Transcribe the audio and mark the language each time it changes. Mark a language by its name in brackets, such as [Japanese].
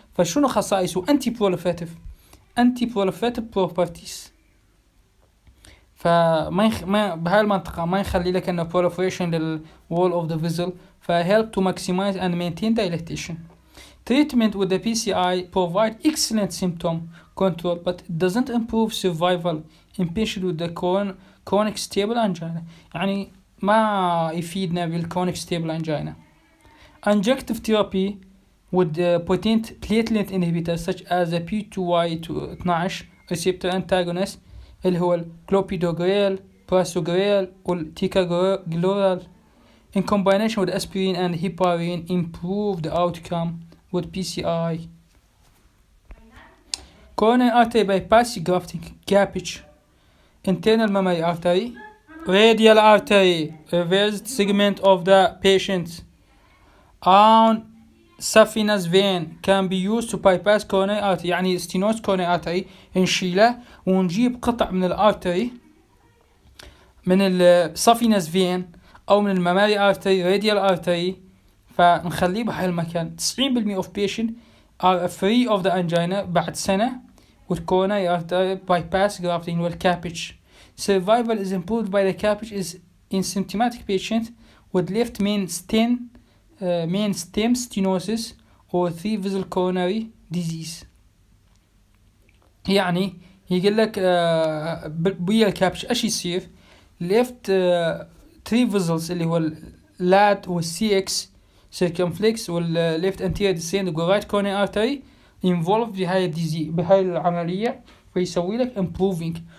[Arabic] فشنو خصائصه؟ [English] anti proliferative properties. [Arabic] فما بهاي المنطقة ما يخلي لك انه [English] proliferation للwall of the vessel. فhelp to maximize and maintain dilatation. Treatment with the PCI provide excellent symptom control, but it doesn't improve survival in patients with the chronic stable angina. [Arabic] يعني ما يفيدنا بالchronic stable angina. [English] Injective therapy with potent platelet inhibitors such as the P2Y12 receptor antagonist [Arabic] اللي هو الكلوبيدوغريل, [English] prasugrel والticagrelor in combination with aspirin and heparin improve the outcome with PCI. Coronary artery bypass grafting, CAPG, internal mammary artery, radial artery, reversed segment of the patient on saphenous vein can be used to bypass coronary artery. [Arabic] يعني [English] stenosis coronary artery [Arabic] نشيله ونجيب قطع من الارتري من السافينس فين او من المماري ارتري راديال ارتري فنخليه بهاي المكان. [English] 90% of patients are free of the angina [Arabic] بعد سنة [English] with coronary artery bypass grafting والCAPG. Survival is improved by the CAPG is in symptomatic patients with left main stem stenosis or 3 vessel coronary disease. [Arabic] يعني يقول لك بيا الكابش ايش يصير؟ [English] left 3 vessels [Arabic] اللي هو اللات والCX circumflex والleft anterior descent والرايت coronary artery involved بهاي العملية فيسوي لك improving.